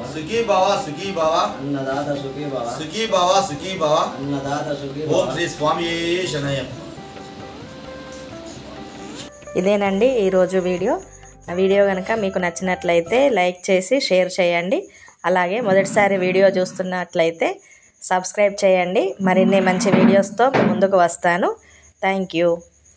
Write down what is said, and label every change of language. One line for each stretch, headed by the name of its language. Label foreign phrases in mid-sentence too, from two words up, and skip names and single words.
Hindi: सुखी बाबा अन्नदाता सुखी बाबा सुखी बाबा अन्नदाता सुखी
Sanskrit: ओम श्री स्वामी शरणम।
Telugu: ఇదేనండి ఈరోజు వీడియో. ఆ వీడియో కనుక మీకు నచ్చినట్లయితే లైక్ చేసి షేర్ చేయండి. అలాగే మొదటిసారి వీడియో చూస్తున్నట్లయితే సబ్స్క్రైబ్ చేయండి. మరిన్ని మంచి వీడియోస్తో ముందుకు వస్తాను.
English: thank you.